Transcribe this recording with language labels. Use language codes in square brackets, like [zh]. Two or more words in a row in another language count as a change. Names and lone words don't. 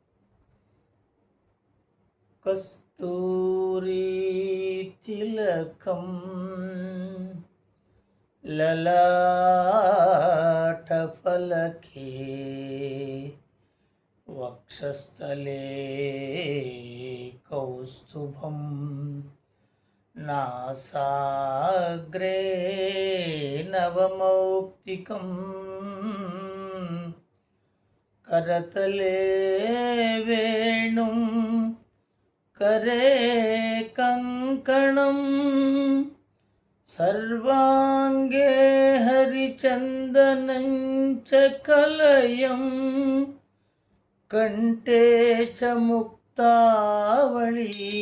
[sa] కస్తూరి తిలకం లలాటఫలకే వక్షస్థలే కౌస్తుభం నాసాగ్రే నవమౌక్తికం కరతలే వేణుం करे कंकणं सर्वांगे हरिचंदनं च कलयं कंठे च मुक्तावली